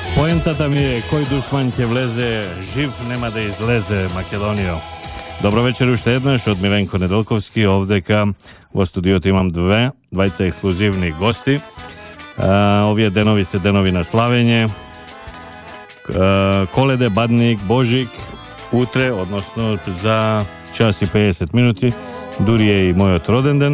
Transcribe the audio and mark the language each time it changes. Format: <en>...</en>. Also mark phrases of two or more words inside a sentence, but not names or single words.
<mk>Poentata mi je, koji dušman će vleze, živ nema da izleze, Makedonijo. Dobro večer уште еднаш од Миленко Неделковски, овдека во студиото имам двајца ексклузивни гости. Овие денови се денови на славење. Коледе, Бадник, Божик, утре, односно за час и 50 минути, дури е и мојот роден ден.</mk>